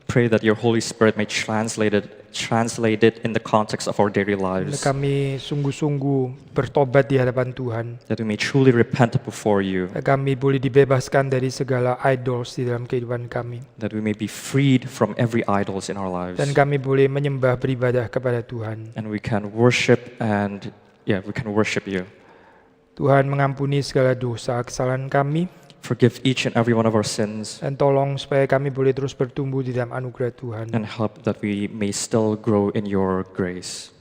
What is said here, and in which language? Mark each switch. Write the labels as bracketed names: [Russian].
[English] Pray that your Holy Spirit may translate it in the context of our daily lives. [Indonesian] Kami sungguh-sungguh bertobat di hadapan Tuhan. [English] That we may truly repent before you. [Indonesian] Kami boleh dibebaskan dari segala idols di dalam kehidupan kami. [English] That we may be freed from every idols in our lives. [Indonesian] Dan kami boleh menyembah beribadah kepada Tuhan. [English] And we can worship we can worship you. [Indonesian] Tuhan mengampuni segala dosa kesalahan kami. [English] Forgive each and every one of our sins. [Indonesian] Dan tolong supaya kami boleh terus bertumbuh di dalam anugerah Tuhan. [English] And help that we may still grow in your grace.